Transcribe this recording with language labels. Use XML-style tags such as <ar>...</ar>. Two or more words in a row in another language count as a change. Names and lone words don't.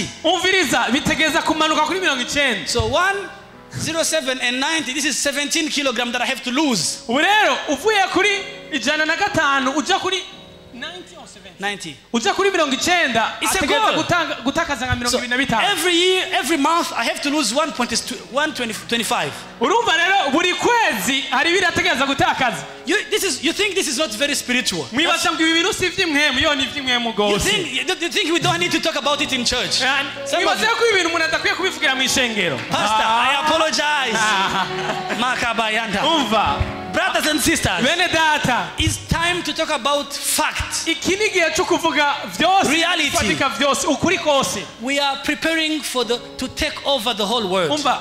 <rn>Umviriza bitegeza kumanuka kuri 90.</rn> <en>So 107 and 90, this is 17 kilograms that I have to lose.</en> <rn>Urero uvuye kuri 105 uja kuri 90. Uja kuri 90 ategeza gutakaza nka 25.</rn> <en>Every year, every month I have to lose 125.</en> <rn>Urumva rero buri kwezi hari birategeza gutakaza.</rn> <en>You think this is not very spiritual?</en> <rn>Mwibaza ngo ibi bintu si ivy'imwemu, yo ni ivy'imwemu gose.</rn> <en>You think we don't need to talk about it in church?</en> <rn>Mwibaza ko ibi bintu umuntu adakwiye kubivugira mu ishengero.</rn> <en>Pastor, I apologize. Makabayanda. Umva. Brothers and sisters, it's time to talk about facts. Reality. We are preparing to take over the whole world.</en>